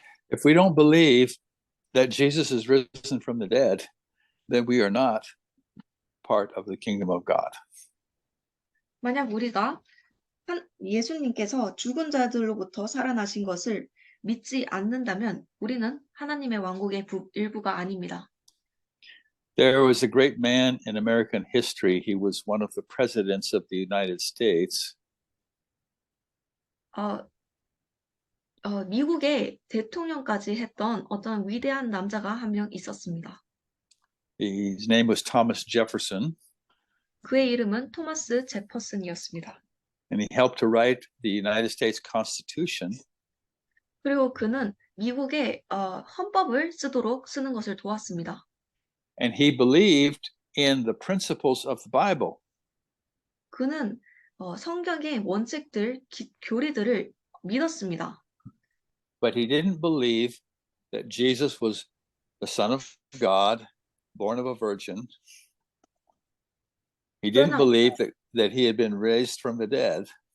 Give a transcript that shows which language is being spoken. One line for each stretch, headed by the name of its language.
English: If we don't believe that Jesus is risen from the dead, then we are not part of the kingdom of God.
Korean: 만약 우리가 예수님께서 죽은 자들로부터 살아나신 것을 믿지 않는다면 우리는 하나님의 왕국의 일부가 아닙니다.
English: There was a great man in American history. He was one of the presidents of the United States.
Korean: 미국의 대통령까지 했던 어떤 위대한 남자가 한 명 있었습니다.
English: His name was Thomas Jefferson,
Korean: 그의 이름은 토마스 제퍼슨이었습니다.
English: and he helped to write the United States Constitution.
Korean: 그리고 그는 미국의 헌법을 쓰는 것을 도왔습니다.
English: And he believed in the principles of the Bible.
Korean: 그는 성경의 원칙들, 교리들을 믿었습니다.
English: But he didn't believe that Jesus was the Son of God, born of a virgin. He didn't believe that he had been raised from the dead.